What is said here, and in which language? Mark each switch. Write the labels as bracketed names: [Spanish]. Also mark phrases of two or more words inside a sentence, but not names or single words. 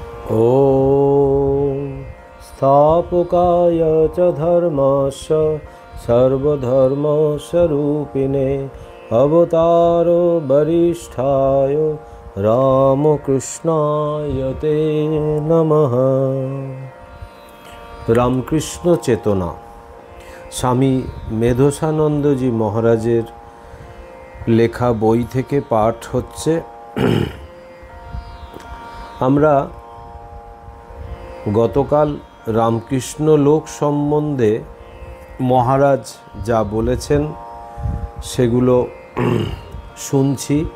[Sanskrit] ॐ स्थापकाय च धर्मस्य सर्वधर्मस्वरूपिणे अवतारो वरिष्ठाय रामकृष्णाय ते नमः। [Bangla] রামকৃষ্ণ চেতনা স্বামী মেধসানন্দজি মহারাজের লেখা বই থেকে পাঠ হচ্ছে। আমরা গতকাল রামকৃষ্ণ লোক সম্বন্ধে মহারাজ যা বলেছেন সেগুলো শুনছি।